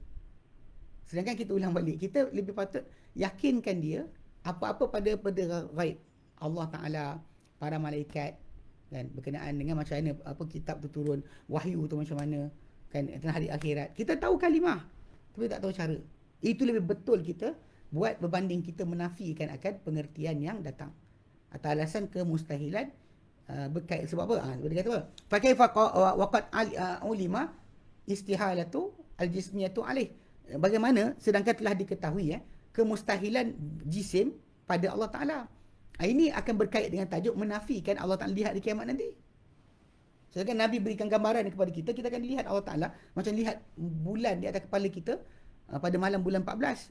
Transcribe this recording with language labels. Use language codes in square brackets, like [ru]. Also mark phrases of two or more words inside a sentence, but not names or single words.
[ms] Sedangkan kita ulang balik, kita lebih patut yakinkan dia apa-apa pada ghaib, Allah Ta'ala, para malaikat, kan, berkenaan dengan macam mana kitab tu turun, wahyu tu macam mana, kan, tentang hari akhirat. Kita tahu kalimah tapi tak tahu cara. Itu lebih betul kita buat berbanding kita menafikan akan pengertian yang datang atas alasan kemustahilan berkait. Sebab apa? Dia kata apa? [ar] فكيف وقد علم استحالة الجسمية عليه. [ms] Bagaimana sedangkan telah diketahui kemustahilan jisim pada Allah Ta'ala. Ini akan berkait dengan tajuk menafikan Allah Ta'ala lihat di kiamat nanti. Sedangkan Nabi berikan gambaran kepada kita, kita akan lihat Allah Ta'ala macam lihat bulan di atas kepala kita pada malam bulan 14.